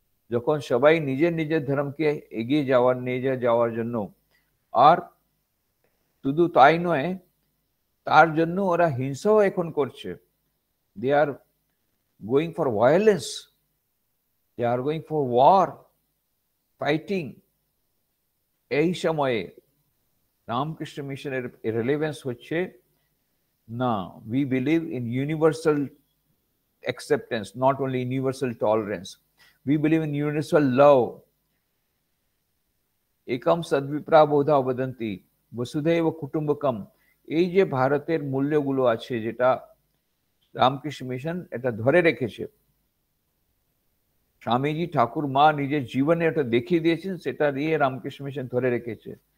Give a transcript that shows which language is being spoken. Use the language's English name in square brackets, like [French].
[Bangla] যখন সবাই নিজের নিজের ধর্মকে এগিয়ে নিয়ে যাওয়ার জন্য, আর শুধু তাই নয়, তার জন্য ওরা হিংসাও এখন করছে। [English] They are going for violence, they are going for war, fighting. [Bangla] এই সময়ে রামকৃষ্ণ মিশনের রেলেভেন্স হচ্ছে না, [English] we believe in universal acceptance, not only universal tolerance. We believe in universal love. [Sanskrit] একম সদ্বিপ্রা বোধা বদন্তি বসুধৈব কুটুম্বকম। [Bangla] এই যে ভারতের মূল্যগুলো আছে, যেটা রামকৃষ্ণ মিশন এটা ধরে রেখেছে, স্বামীজি ঠাকুর মা নিজের জীবনে এটা দেখিয়ে দিয়েছেন, সেটা দিয়ে রামকৃষ্ণ মিশন ধরে রেখেছে।